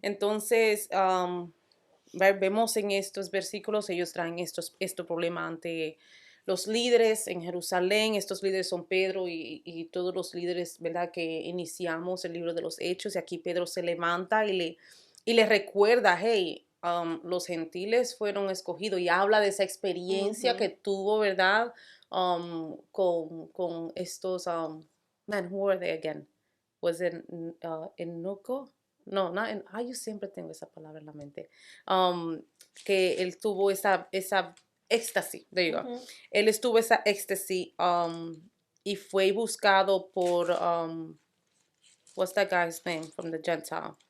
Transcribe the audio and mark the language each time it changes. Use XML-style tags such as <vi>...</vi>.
<es>Entonces, vemos en estos versículos, ellos traen este problema ante los líderes en Jerusalén. Estos líderes son Pedro y todos los líderes, ¿verdad? Que iniciamos el libro de los Hechos. Y aquí Pedro se levanta y le recuerda, hey, los gentiles fueron escogidos y habla de esa experiencia que ujú. tuvo, ¿verdad? Con estos,</es> <en>man, who are they again? Was it Eunuco?</en> <es>No, yo siempre tengo esa palabra en la mente. Um, que él tuvo esa éxtasis,</es> <en>there you go. Ujú.</en> <es>Él estuvo esa éxtasis y fue buscado por,</es> <en>what's that guy's name from the Gentile?</en>